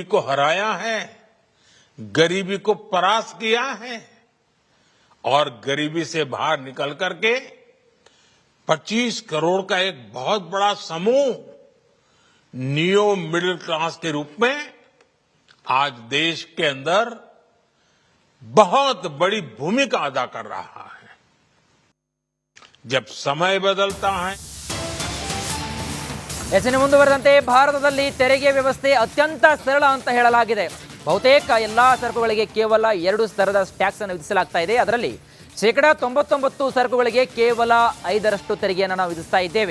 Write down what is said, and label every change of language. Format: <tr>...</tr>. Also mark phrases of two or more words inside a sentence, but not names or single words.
<hi>को हराया है, गरीबी को परास्त किया है और गरीबी से बाहर निकल करके 25 करोड़ का एक बहुत बड़ा समूह</hi> <en>neo middle class</en> <hi>के रूप में आज देश के अंदर बहुत बड़ी भूमिका अदा कर रहा है. जब समय बदलता है.</hi> <kn>ಹೆಚ್ಚಿನ ಮುಂದುವರೆದಂತೆ ಭಾರತದಲ್ಲಿ ತೆರಿಗೆ ವ್ಯವಸ್ಥೆ ಅತ್ಯಂತ ಸರಳ ಅಂತ ಹೇಳಲಾಗಿದೆ. ಬಹುತೇಕ ಎಲ್ಲಾ ಸರಕುಗಳಿಗೆ ಕೇವಲ 2 ಸ್ತರದ ಟ್ಯಾಕ್ಸ್ ಅನ್ನು ವಿಧಿಸಲಾಗ್ತಾ ಇದೆ. ಅದರಲ್ಲಿ 99% ಸರಕುಗಳಿಗೆ ಕೇವಲ 5% ತೆರಿಗೆಯನ್ನು ನಾವು ವಿಧಿಸ್ತಾ ಇದ್ದೇವೆ.</kn>